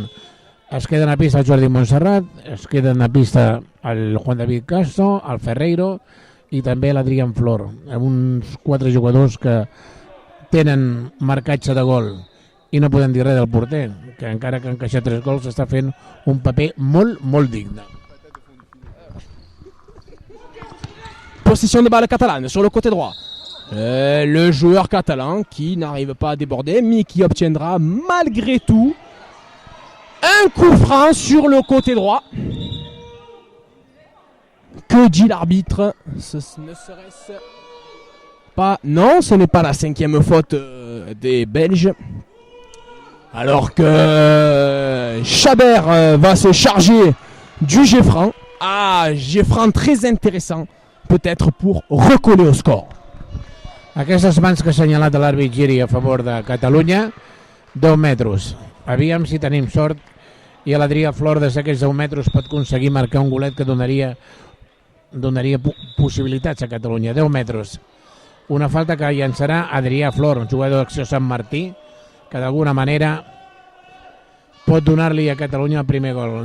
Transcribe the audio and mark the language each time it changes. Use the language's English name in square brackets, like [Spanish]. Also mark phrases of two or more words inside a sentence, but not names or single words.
[Catalan] Es queden a pista el Jordi Montserrat, es queden a pista el Juan David Castro, el Ferreiro i també l'Adrián Flor, amb uns 4 jugadors que tenen marcatge de gol. I no podem dir res del porter, que encara que ha encaixat 3 gols està fent un paper molt, molt digne. [French] Possession de balle catalane sur le côté droit. Le joueur catalan qui n'arrive pas à déborder mais qui obtiendra malgré tout un coup franc sur le côté droit. Que dit l'arbitre? Ce ne serait-ce pas... Non, ce n'est pas la 5e faute des Belges. Alors que Chabert va se charger du jet franc. Ah, jet franc très intéressant. Peut-être pour recoller au score. [Catalan] Aquestes mans que ha assenyalat l'àrbit Giri a favor de Catalunya, 10 metres. Aviam si tenim sort i l'Adrià Flor des d'aquests 10 metres pot aconseguir marcar un golet que donaria possibilitats a Catalunya. 10 metres. Una falta que llançarà Adrià Flor, un jugador d'Acció Sant Martí, que d'alguna manera pot donar-li a Catalunya el primer gol.